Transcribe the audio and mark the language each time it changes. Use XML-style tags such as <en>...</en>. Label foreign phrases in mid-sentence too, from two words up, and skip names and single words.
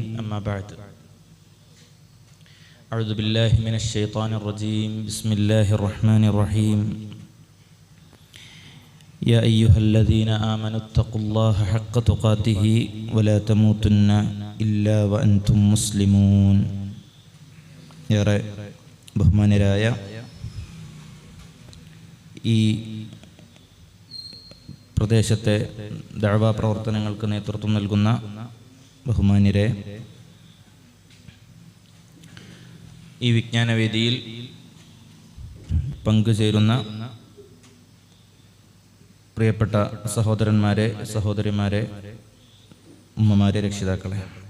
<ar>أما بعد، أعوذ بالله من الشيطان الرجيم. بسم الله الرحمن الرحيم. يا أيها الذين آمنوا اتقوا الله حق تقاته ولا تموتن إلا وأنتم مسلمون.</ar> <ml>ഏറെ ബഹുമാനരായ ഈ പ്രദേശത്തെ ദഅവാ പ്രവർത്തനങ്ങൾക്ക് നേതൃത്വം നൽകുന്ന ബഹുമാന്യരെ, ഈ വിജ്ഞാനവേദിയിൽ പങ്കുചേരുന്ന പ്രിയപ്പെട്ട സഹോദരന്മാരെ, സഹോദരിമാരെ, ഉമ്മമാരെ, രക്ഷിതാക്കളെ,</ml>